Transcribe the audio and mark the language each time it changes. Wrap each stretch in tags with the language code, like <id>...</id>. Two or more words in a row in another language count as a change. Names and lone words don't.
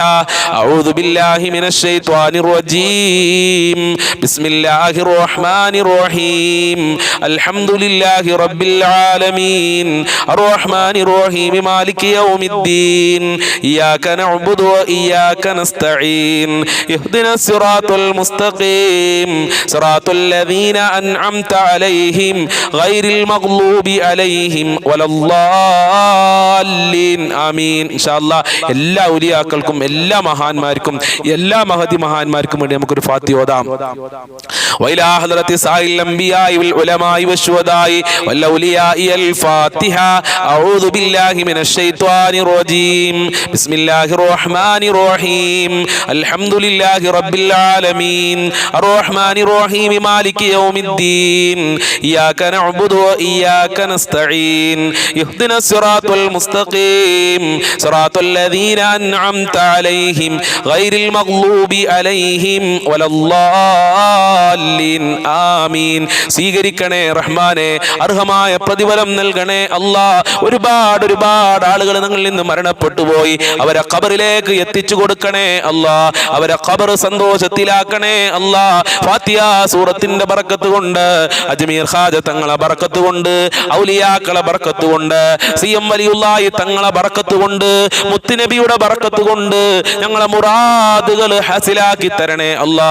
<ar>أعوذ بالله من الشيطان الرجيم. بسم الله الرحمن الرحيم. الحمد لله رب العالمين. الرحمن الرحيم. مالك يوم الدين. إياك نعبد وإياك وإياك نستعين اهدنا الصراط المستقيم صراط الذين أنعمت عليهم غير المغضوب عليهم ولا الضالين آمين إن شاء الله</ar> <ml>എല്ലാ ഔലിയാക്കൾക്കും എല്ലാ മഹാന്മാർക്കും എല്ലാ മഹദി മഹാന്മാർക്കും വേണ്ടി നമുക്കൊരു ഫാത്തിഹ ഓതാം.</ml> <ar>وإلى حضرة سائر الأنبياء والعلماء والشهداء والأولياء الفاتحة. أعوذ بالله من الشيطان الرجيم. بسم الله الرحمن الرحيم. الحمد لله رب العالمين الرحمن الرحيم مالك يوم الدين إياك نعبد وإياك نستعين اهدنا الصراط المستقيم صراط الذين أنعمت عليهم غير المغضوب عليهم ولا الضالين آمين.</ar> <ml>സ്വീകരിക്കണേ റഹ്മാനെ, അർഹമായ പ്രതിഫലം നൽകണേ അല്ലാ. ഒരുപാട് ആളുകൾ ഞങ്ങളിൽ നിന്ന് മരണപ്പെട്ടു പോയി, അവരെ ഖബറിലേക്ക് എത്തിച്ചു കൊടുക്കണേ അല്ലാ. അവരെ ഖബർ സന്തോഷത്തിലാക്കണേ അല്ലാ. ഫാത്തിഹ സൂറത്തിന്റെ ബറക്കത്ത് കൊണ്ട്, അജ്മീർ ഖാജ തങ്ങളെ ബറക്കത്ത് കൊണ്ട്, ഔലിയാക്കളെ ബറക്കത്ത് കൊണ്ട്, സിഎം വലിയുള്ളാഹി തങ്ങളെ ബറക്കത്ത് കൊണ്ട്, മുത്തുനബിയുടെ ബറക്കത്ത് കൊണ്ട് ഞങ്ങളെ മുറാദുകൾ ഹാസിലാക്കി തരണേ അല്ലാ.</ml>